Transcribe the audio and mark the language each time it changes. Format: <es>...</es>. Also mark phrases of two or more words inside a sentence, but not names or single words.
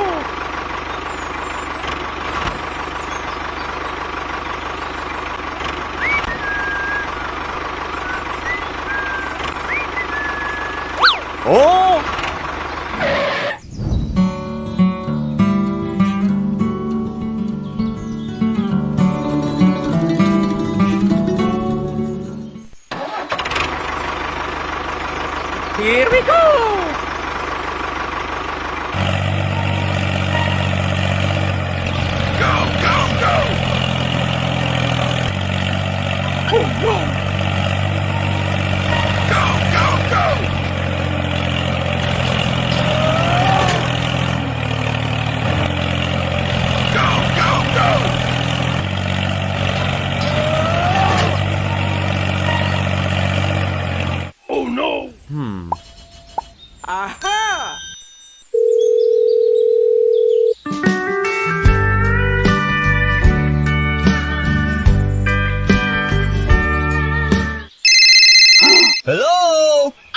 <en>Oh! Here we go! Oh no! Go, go, go! Go, go, go! Oh no! Aha! Hello?</en>